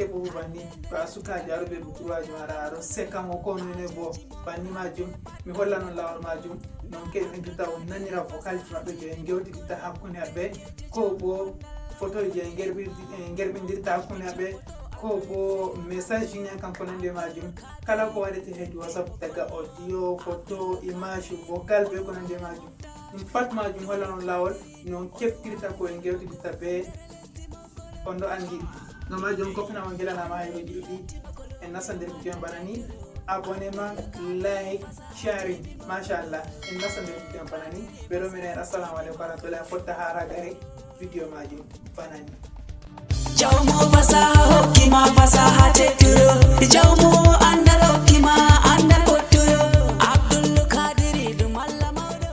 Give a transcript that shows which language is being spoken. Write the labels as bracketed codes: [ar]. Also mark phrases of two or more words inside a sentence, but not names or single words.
[ff] debbo bo banni to a sukajo aɗo ɓe budurwaji maɗa aɗo sekamo ko none bo banni majum mi hollan on lawol majum non ke ɓe jotta on nanira vocal ji maɓɓe je en gewtiditta hakkunde maɓɓe ko bo photo je en gerɓindirta hakkunde maɓɓe ko bo message ji ñan kanko nande majum kala ko waɗete heydi WhatsApp daga [en] audio photo image vocal [ff] be ko nande majum ɗum pat majum hollan on lawol non keftirta ko en gewtiditta be on ɗo andi no majum kofnama gelanama hayroji ɗuɗi en nasta nder vidéo bana ni abonnement [en] like sharing [ff] machallah en nasta nder vidéo bana ni ɓeɗo minen [ar] assalamu aleykum warahmatullahi [ff] fotta ha ragare vidéo majum bana ni jawmo fasaha hokkima fasaha tetturo jawmo andal hokkima andal kotturo Abdoulkadir ɗum Allah mawɗo.